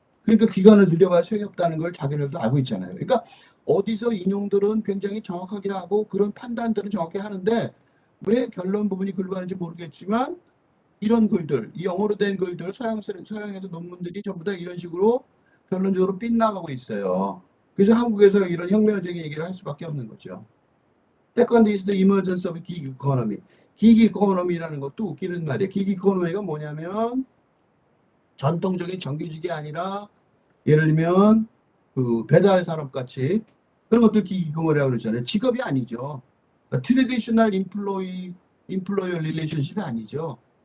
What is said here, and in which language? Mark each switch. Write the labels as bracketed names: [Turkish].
[Korean] 그러니까 기간을 늘려봐야 소용이 없다는 걸 자기들도 알고 있잖아요. 그러니까 어디서 인용들은 굉장히 정확하게 하고 그런 판단들은 정확히 하는데 왜 결론 부분이 글로 가는지 모르겠지만 이런 글들, 이 영어로 된 글들, 서양에서 논문들이 전부 다 이런 식으로 결론적으로 빗나가고 있어요. 그래서 한국에서 이런 혁명적인 얘기를 할 수밖에 없는 거죠. [English] Second is the emergence of gig economy. [Korean] gig economy라는 것도 웃기는 말이에요. gig economy가 뭐냐면 전통적인 정규직이 아니라 예를 들면 그 배달 산업 같이 그런 것들 gig economy라고 그러잖아요. 직업이 아니죠. [English] 트레디셔널 인플로이어 릴레이션십이 아니죠.